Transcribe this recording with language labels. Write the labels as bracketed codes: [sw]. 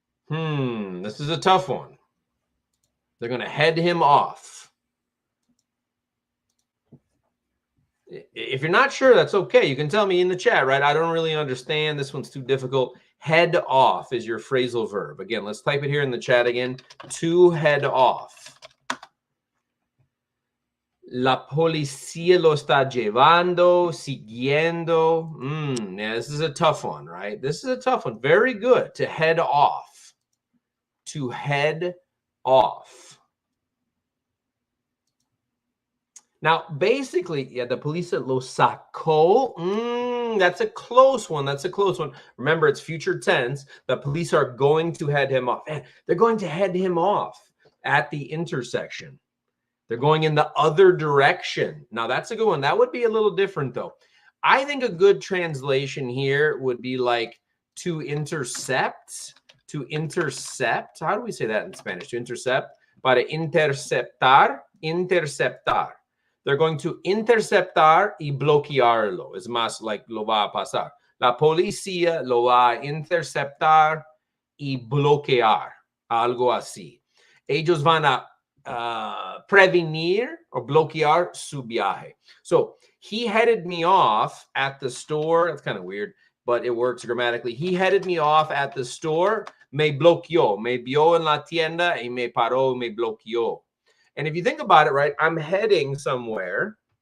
[en] This is a tough one. They're going to head him off. If you're not sure, that's okay. You can tell me in the chat, right? I don't really understand. This one's too difficult. Head off is your phrasal verb. Again, let's type it here in the chat again. To head off. [es] La policía lo está llevando, siguiendo. [en] Yeah, this is a tough one, right? This is a tough one. Very good. To head off. To head off. Now, basically, yeah, the [es] policía lo sacó. [en] That's a close one. That's a close one. Remember, it's future tense. The police are going to head him off. Man, they're going to head him off at the intersection. They're going in the other direction. Now, that's a good one. That would be a little different, though. I think a good translation here would be like to intercept. To intercept. How do we say that in Spanish? To intercept. [es] Para interceptar. Interceptar. [en] They're going to [es] interceptar y bloquearlo. Es más like lo va a pasar. La policía lo va a interceptar y bloquear. Algo así. Ellos van a prevenir or bloquear su viaje. [en] So he headed me off at the store. That's kind of weird, but it works grammatically. He headed me off at the store. [es] Me bloqueó. Me vio en la tienda y me paró, me bloqueó. [en] And if you think about it, right, I'm heading somewhere.